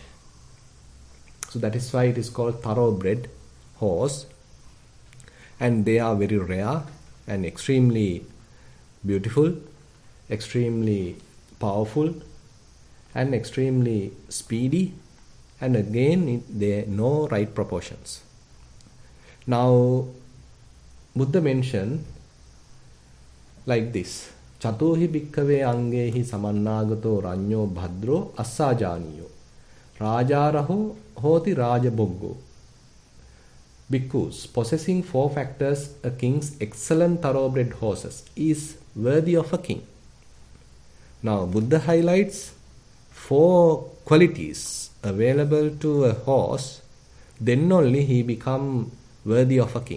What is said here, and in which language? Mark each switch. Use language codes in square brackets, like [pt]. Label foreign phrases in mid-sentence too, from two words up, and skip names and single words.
[en] So that is why it is called thoroughbred horse, and they are very rare and extremely beautiful, extremely powerful, and extremely speedy, and again they know right proportions. Now Buddha mentioned like this: [pi] Chatohi bhikkave angehi samannagato ranyo bhadro assajaniyo rajaraho hoti rajaboggo. [en] Bhikkhus, possessing 4 factors, a king's excellent thoroughbred horses is worthy of a king. Now Buddha highlights 4 qualities available to a horse, then only he become worthy of a king.